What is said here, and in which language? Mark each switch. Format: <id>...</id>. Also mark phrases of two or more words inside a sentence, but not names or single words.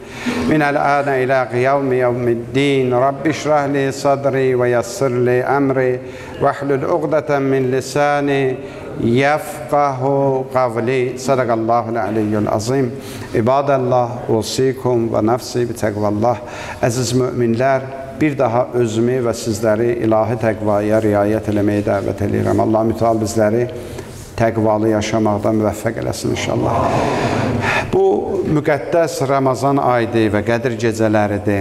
<ar>من الآن إلى يوم الدين رب اشرح لي صدري ويسر لي أمري. واحلل عقدة من لساني. يفقهوا قولي. صدق الله العلي العظيم. عباد الله أوصيكم ونفسي بتقوى الله.</ar> <az>Əziz müminlər, bir daha özümü və sizləri ilahi təqvaya riayət eləməyə dəvət edirəm. Allah mütəal bizləri təqvalı yaşamaqda müvəffəq eləsin inşallah. Bu müqəddəs Ramazan ayıdır və Qədir gecələridir.</az>